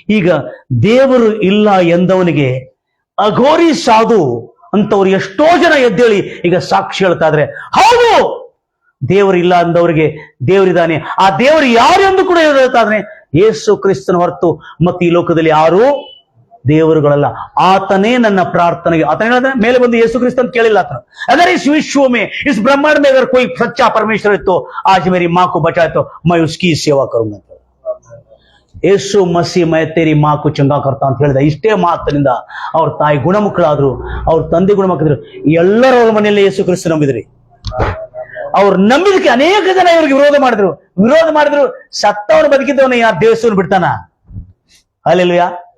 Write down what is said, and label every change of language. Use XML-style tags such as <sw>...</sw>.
<kn>ಈಗ ದೇವರು ಇಲ್ಲ ಎಂದವನಿಗೆ ಅಘೋರಿ ಸಾಧು ಅಂತವ್ರು ಎಷ್ಟೋ ಜನ ಎದ್ದೇಳಿ ಈಗ ಸಾಕ್ಷಿ ಹೇಳ್ತಾ ಇದ್ರೆ, ಹೌದು ದೇವರು ಇಲ್ಲ ಅಂದವರಿಗೆ ದೇವರಿದ್ದಾನೆ. ಆ ದೇವರು ಯಾರು ಎಂದು ಕೂಡ ಹೇಳ್ತಾ ಇದ್ದಾನೆ. ಯೇಸು ಕ್ರಿಸ್ತನ ಹೊರತು ಮತ್ತು ಈ ಲೋಕದಲ್ಲಿ ಯಾರು ದೇವರುಗಳಲ್ಲ. ಆತನೇ ನನ್ನ ಪ್ರಾರ್ಥನೆಗೆ. ಆತನ ಹೇಳಿದ ಮೇಲೆ ಬಂದು ಯೇಸು ಕ್ರಿಸ್ತ ಅಂತ ಕೇಳಿಲ್ಲ ಆತನು.</kn> <hi>अगर इस विश्व में, इस ब्रह्मांड में अगर कोई सच्चा परमेश्वर है तो आज मेरी माँ को बचाए तो मैं उसकी सेवा करूंगा. ಯೇಸು ಮಸಿ ಮೈ ತೇರಿ ಮಾ ಕು ಚಂಗಾ ಕರ್ತಾ</hi> <kn>ಅಂತ ಹೇಳಿದ. ಇಷ್ಟೇ ಮಾತಿನಿಂದ ಅವ್ರ ತಾಯಿ ಗುಣಮುಖಳಾದ್ರು, ಅವ್ರ ತಂದೆ ಗುಣಮುಖರು. ಎಲ್ಲರ ಅವ್ರ ಮನೆಯಲ್ಲಿ ಯೇಸು ಕ್ರಿಸ್ತ ನಂಬಿದ್ರಿ. ಅವ್ರು ನಂಬಿದಕ್ಕೆ ಅನೇಕ ಜನ ಇವ್ರಿಗೆ ವಿರೋಧ ಮಾಡಿದ್ರು. ಸತ್ತವನು ಬದುಕಿದ್ದವನು ಯಾರು ದೇವಸ್ಥಾನ ಬಿಡ್ತಾನ? ಹಲ್ಲೆಲೂಯಾ.</kn>